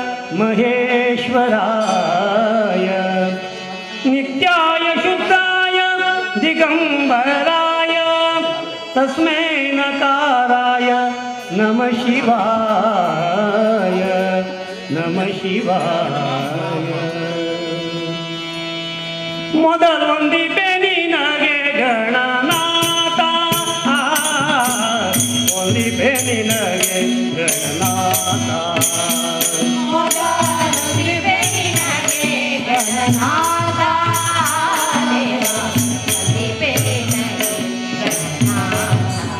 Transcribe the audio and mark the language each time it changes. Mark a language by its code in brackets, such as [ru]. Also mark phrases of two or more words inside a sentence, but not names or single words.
[sa] महेश्वराय नित्याय शुद्धाय दिगम्बराय तस्मै नकाराय नमः शिवाय नमः शिवाय [kn] ಮೊದಲೊಂದಿದೆ ನಿನಗೆ ಗಣನಾಥ ಒಂದಿದೆ ನಿನಗೆ ಗಣನಾಥ ಮೊದಲೊಂದಿದೆ ನಿನಗೆ ಗಣನಾಥ ದೇವ ಒಂದಿದೆ ನಿನಗೆ ಗಣನಾಥ